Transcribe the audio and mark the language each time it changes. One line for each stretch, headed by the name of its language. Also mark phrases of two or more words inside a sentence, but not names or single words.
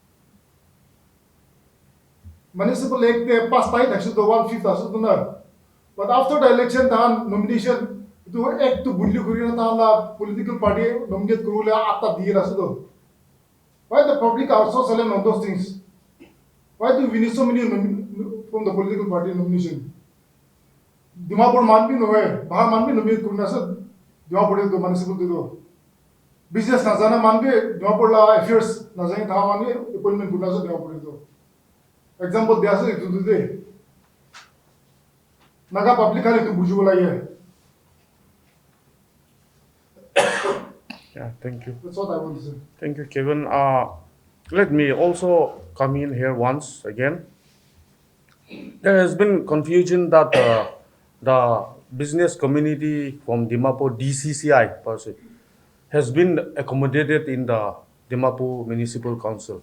English: Municipal Act they passed actually the 1/5 but after the election nomination to act to political party nominate why the public are so silent on those things? Why do we need so many from the political party nomination?
Naga Pidgin: Dimapur manbi no hai, bahar manbi nominate kurna sa Dimapur do municipal do. Business na jana manbi Dimapur la affairs na jana tha manbi appointment kurna sa Dimapur do. Example dia sa itu de. Naga public hali tu buju bola ye.
English: Yeah, thank you. That's what I want to say. Thank you, Kevin. Let me also come in here once again. There has been confusion that the business community from Dimapur DCCI per se has been accommodated in the Dimapur Municipal Council.